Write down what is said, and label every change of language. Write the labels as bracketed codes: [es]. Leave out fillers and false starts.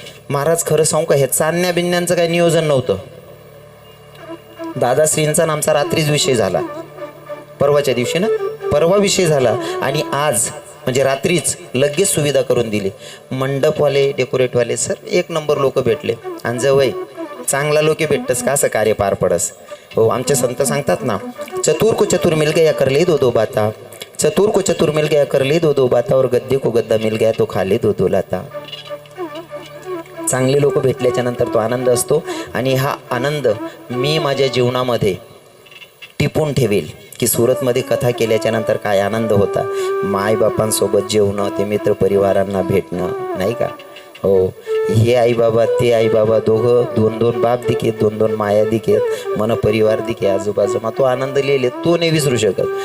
[mr] महाराज खरं सांगू का, हे चांदण्या बिन्यांचं काही नियोजन नव्हतं. दादाश्रींचा आणि आमचा रात्रीच विषय झाला, परवाच्या दिवशी ना, परवा विषय झाला आणि आज म्हणजे रात्रीच लगेच सुविधा करून दिली. मंडपवाले, डेकोरेटवाले सर 1 नंबर लोक भेटले. आणि जवळ चांगला लोक भेटतस का असं कार्य पार पडस. [hi] हो, आमचे संत सांगतात ना, चतुर को चतुर मिल गया कर ले 2-2 बाता, चतुर को चतुर मिल गया कर ले 2-2 बाता, और गद्दे को गद्दा मिल गया तो खा ले 2-2 लाता. [mr] चांगले लोक भेटल्याच्या नंतर तो आनंद असतो. आणि हा आनंद मी माझ्या जीवनामध्ये टिपून ठेवेल की सुरतमध्ये कथा केल्याच्या नंतर काय आनंद होता. मायबापांसोबत जेवणं, ते मित्रपरिवारांना भेटणं नाही का. हो, हे आईबाबा ते आईबाबा, दोघं 2-2 बाप दिखेत, 2-2 माया दिखेत, मन परिवार दिखे आजूबाजूमा, तो आनंद लिहिले तो नाही विसरू शकत.